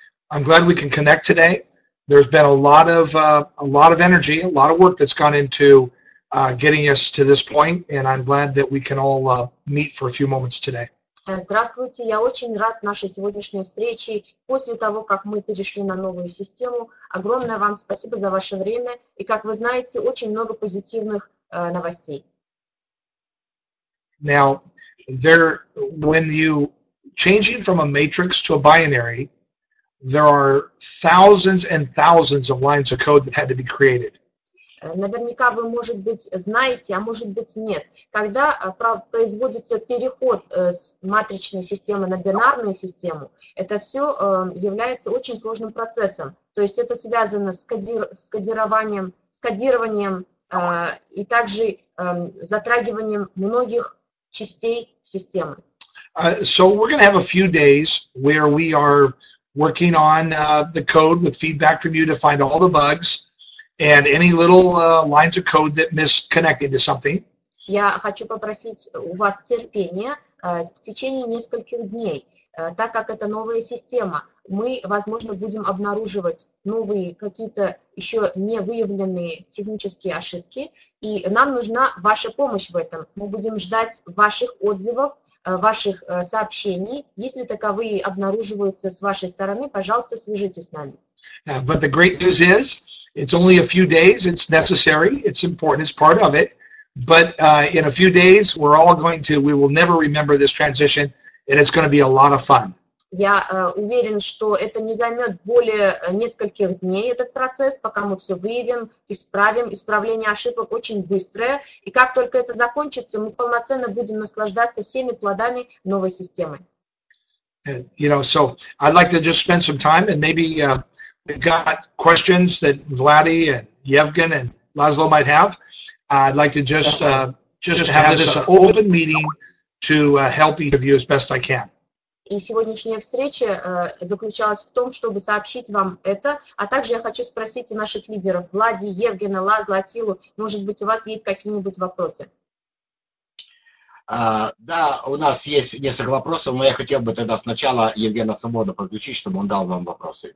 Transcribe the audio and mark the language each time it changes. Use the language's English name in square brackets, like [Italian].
[English] I'm glad we can connect today. There's been a lot of energy, a lot of work that's gone into getting us to this point, and I'm glad that we can all meet for a few moments today. [Russian] Здравствуйте, я очень рад нашей сегодняшней встрече. После того, как мы перешли на новую систему, огромное вам спасибо за ваше время. И, как вы знаете, очень много позитивных новостей. [English] Now, when you changing from a matrix to a binary, there are thousands and thousands of lines of code that had to be created. [Russian] Наверняка вы, может быть, знаете, а может быть, нет. Когда производится переход с матричной системы на бинарную систему, это все является очень сложным процессом. То есть это связано с кодированием и также затрагиванием многих частей системы. [English] So we're going to have a few days where we are working on the code with feedback from you to find all the bugs and any little lines of code that misconnected to something. [Russian] Я хочу попросить у вас терпения в течение нескольких дней, так как это новая система. Мы, возможно, будем обнаруживать новые какие-то еще не выявленные технические ошибки, и нам нужна ваша помощь в этом. Мы будем ждать ваших отзывов, ваших сообщений. Если таковые обнаруживаются с вашей стороны, пожалуйста, свяжитесь с нами. [English] But the great news is, it's only a few days. It's necessary. It's important. It's part of it. But in a few days, we will never remember this transition, and it's going to be a lot of fun. [Russian] Я уверен, что это не займет более нескольких дней, этот процесс, пока мы все выявим, исправим. Исправление ошибок очень быстрое. И как только это закончится, мы полноценно будем наслаждаться всеми плодами новой системы. [English] And, so I'd like to just spend some time, and maybe we've got questions that Vladi and Yevgen and Laszlo might have. I'd like to just have this an open meeting to help each of you as best I can. [Russian] И сегодняшняя встреча заключалась в том, чтобы сообщить вам это, а также я хочу спросить у наших лидеров Влади, Евгена, Лазла, Атилу, может быть, у вас есть какие-нибудь вопросы? Да, у нас есть несколько вопросов, но я хотел бы тогда сначала Евгена Свобода подключить, чтобы он дал вам вопросы.